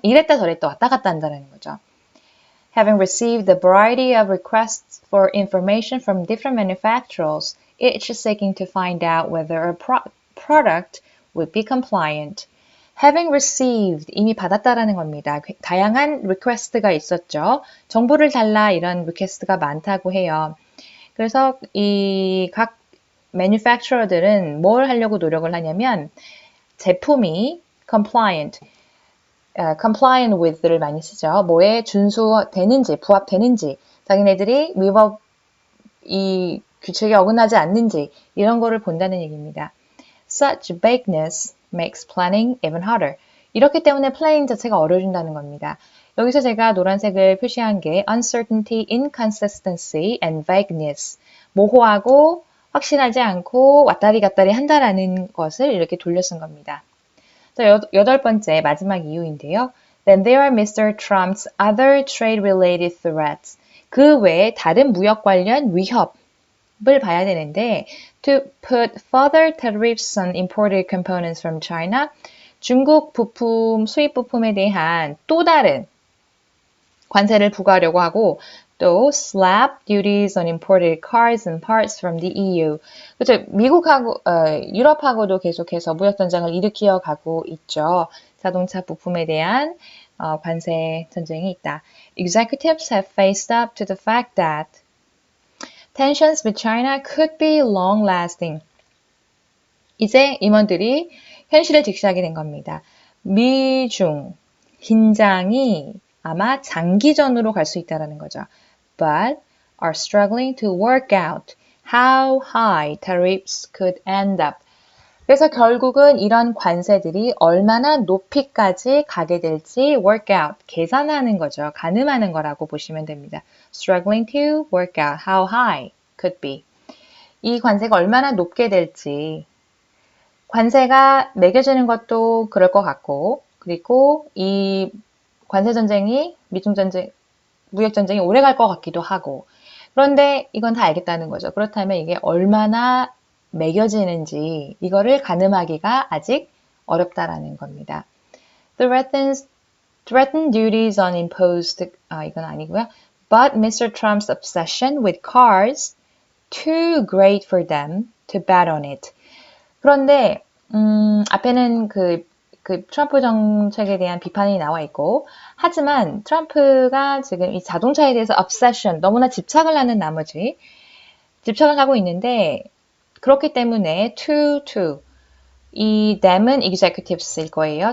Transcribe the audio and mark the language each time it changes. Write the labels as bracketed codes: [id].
[ko] 이랬다 저랬다 왔다 갔다 한다는 거죠. [en] Having received a variety of requests for information from different manufacturers, each seeking to find out whether a product would be compliant. Having received, [ko] 이미 받았다라는 겁니다. 다양한 request가 있었죠. 정보를 달라 이런 request가 많다고 해요. 그래서 이 각 manufacturer들은 뭘 하려고 노력을 하냐면 제품이 [en] compliant with [ko] 를 많이 쓰죠. 뭐에 준수되는지, 부합되는지, 자기네들이 이 규칙에 어긋나지 않는지 이런 거를 본다는 얘기입니다. [en] Such vagueness makes planning even harder. [ko] 이렇기 때문에 플래닝 자체가 어려워진다는 겁니다. 여기서 제가 노란색을 표시한 게 [en] uncertainty, inconsistency, and vagueness. [ko] 모호하고 확실하지 않고 왔다리 갔다리 한다라는 것을 이렇게 돌려 쓴 겁니다. 자, 8번째 마지막 이유인데요. [en] Then there are Mr. Trump's other trade-related threats. [ko] 그 외에 다른 무역 관련 위협을 봐야 되는데 [en] to put further tariffs on imported components from China. [ko] 중국 부품, 수입 부품에 대한 또 다른 관세를 부과하려고 하고 또 [en] slap duties on imported cars and parts from the EU. [ko] 그렇죠. 미국하고 유럽하고도 계속해서 무역 전쟁을 일으켜 가고 있죠. 자동차 부품에 대한 관세 전쟁이 있다. [en] Executives have faced up to the fact that tensions with China could be long-lasting. [ko] 이제 임원들이 현실을 직시하게 된 겁니다. 미중 긴장이 아마 장기전으로 갈 수 있다는 거죠. [en] But are struggling to work out how high tariffs could end up. [ko] 그래서 결국은 이런 관세들이 얼마나 높이까지 가게 될지 [en] work out, [ko] 계산하는 거죠. 가늠하는 거라고 보시면 됩니다. [en] Struggling to work out how high could be. [ko] 이 관세가 얼마나 높게 될지 관세가 매겨지는 것도 그럴 것 같고 그리고 이 관세 전쟁이 무역 전쟁이 오래 갈 것 같기도 하고 그런데 이건 다 알겠다는 거죠. 그렇다면 이게 얼마나 매겨지는지 이거를 가늠하기가 아직 어렵다라는 겁니다. [en] Threatened duties on imposed [ko] 이건 아니고요. [en] But Mr. Trump's obsession with cars too great for them to bet on it. [ko] 그런데 앞에는 그 트럼프 정책에 대한 비판이 나와 있고 하지만 트럼프가 지금 이 자동차에 대해서 obsession, 너무나 집착을 하는 나머지 집착을 하고 있는데 그렇기 때문에 이 them은 executives일 거예요.